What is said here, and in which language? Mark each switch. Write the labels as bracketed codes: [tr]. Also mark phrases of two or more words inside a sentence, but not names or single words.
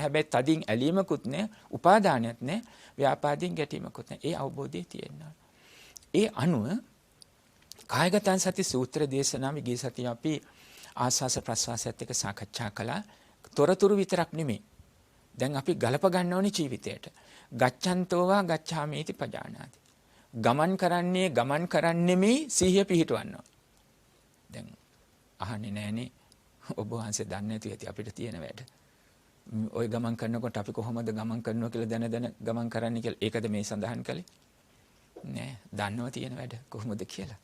[si] හැබැයි තදින් ඇලීමකුත් නැහැ, උපාදානයක් නැහැ, ව්‍යාපාදයෙන් ගැටීමකුත් නැහැ. ඒ අවබෝධය තියෙනවා. ඒ අනුව කායගත සති සූත්‍ර දේශනාවේ ගිය සතිය අපි ආස්වාස ප්‍රස්වාසයත් එක්ක සාකච්ඡා කළා. තොරතුරු විතරක් නෙමෙයි. දැන් අපි ගලප ගන්න ඕනේ ජීවිතයට. [pi] ගච්ඡන්තෝ වා ගච්ඡාමීති පජානාති. [si] ගමන් කරන්නෙමි සිහිය පිහිටවන්න. දැන් අහන්නේ නැහනේ ඔබ වහන්සේ දන්නේ නැති ඇති අපිට තියෙන වැඩ. ওই ගමන් කරනකොට අපි කොහොමද ගමන් කරනවා කියලා දැන ගමන් කරන්නේ කියලා. ඒකද මේ සඳහන් කළේ? නෑ, දන්නවා තියෙන වැඩ කොහොමද කියලා.